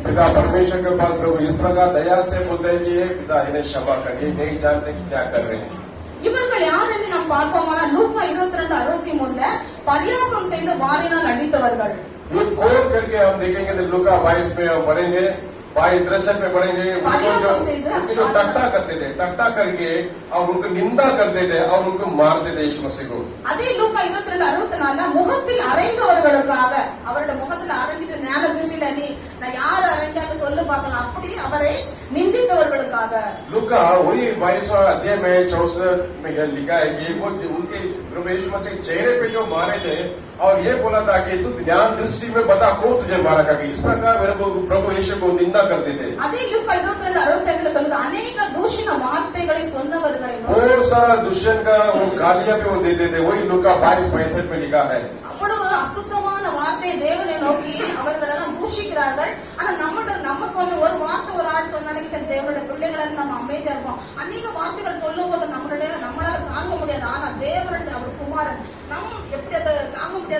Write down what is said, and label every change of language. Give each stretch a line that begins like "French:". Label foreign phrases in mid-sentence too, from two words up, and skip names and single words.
Hindi: पिता परमेश्वर के पास प्रभु इस प्रकार दया से बोलते हैं कि ये पिता इन्हें क्षमा करिए, नहीं जानते कि क्या कर रहे हैं।
Tamil: இவர்கள் யார் என்று நாம் பார்ப்போமானா லூக்கா 22:63 பரியாசம் செய்து வாரினால் அடித்தவர்கள்.
Hindi: ये खोल करके हम देखेंगे तो लूका 22 में हम पढ़ेंगे, 22-63 में पढ़ेंगे। उनको जो टट्टा करते थे, टट्टा करके और उनको निंदा करते थे और उनको मारते थे यीशु मसीह को।
Tamil: அதே லூக்கா 22:64 முகத்தில் அறைந்தவர்களுக்காக, அவருடைய முகத்தில் அறைஞ்சிட்டு ஞான திருஷ்டியில நீ நான் யார் அறைஞ்சாங்க சொல்லு பார்க்கலாம், அப்படி அவரை निंदितவர்களுக்காக।
Hindi: लूका वही 22वां अध्याय में 64 में लिखा है कि वो उनके प्रभु यीशु मसीह के चेहरे पे जो मारे थे और ये बोला था कि तू ज्ञान दृष्टि में बता कौन तुझे मारा का, इस प्रकार मेरे प्रभु यीशु को निंदा करते थे।
Tamil: அதே லூக்கா 22:65 சொல்லுது
Hindi: अनेक दूषित
Tamil: வார்த்தைகளை சொன்னவர்களை
Hindi: बहुत सारा दुष्यंत का वो गालियां भी वो देते थे, वही लूका 22-65 में लिखा है।
Tamil: அவ்வளவு அசுத்தமான வார்த்தை தேவனை நோக்கி அவர்கள் எல்லாம் தூஷிக்கிறார்கள். ஆனா நமக்கு வந்து ஒரு வார்த்தை ஒரு ஆள் சொன்னாலே சரி தேவனுடைய பிள்ளைகள் நம்ம அமைதியா இருப்போம். அநேக வார்த்தைகள் சொல்லும் போது நம்மளால தாங்க முடியாது. ஆனா தேவனுடைய அவர் குமாரன் நம்ம எப்படி அதை தாங்க முடியாது.